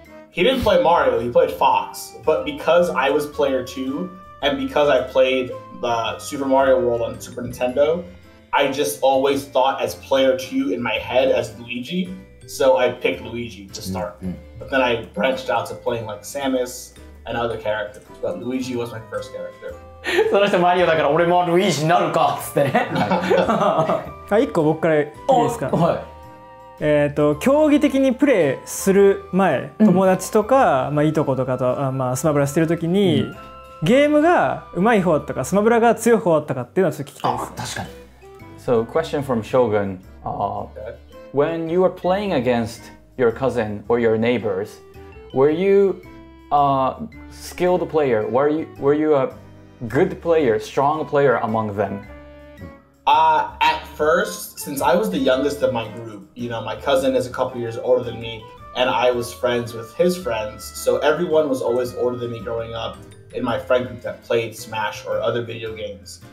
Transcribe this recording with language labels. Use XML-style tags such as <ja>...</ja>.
<en>He didn't play Mario, he played Fox. But because I was player 2, and because I played the Super Mario World on Super Nintendo, I just always thought as player 2 in my head as Luigi. So I picked Luigi to start. But then I branched out to playing like Samus and other characters. But Luigi was my first character.</en> <ja>その人マリオだから俺もルイージになるかっつってね。 1個僕からいいですか？はい。競技的にプレーする前、友達とか、まあ、いとことかとスマブラしてる時に、ゲームが上手い方だったかスマブラが強い方だったかっていうのはちょっと聞きたいです。確かに。</ja> <en>So question from Shogun, when you were playing against your cousin or your neighbors, were you a skilled player? Were you a good player, strong player among them? At first, since I was the youngest of my group, you know, my cousin is a couple years older than me, and I was friends with his friends, so everyone was always older than me growing up in my friend group that played Smash or other video games.</en>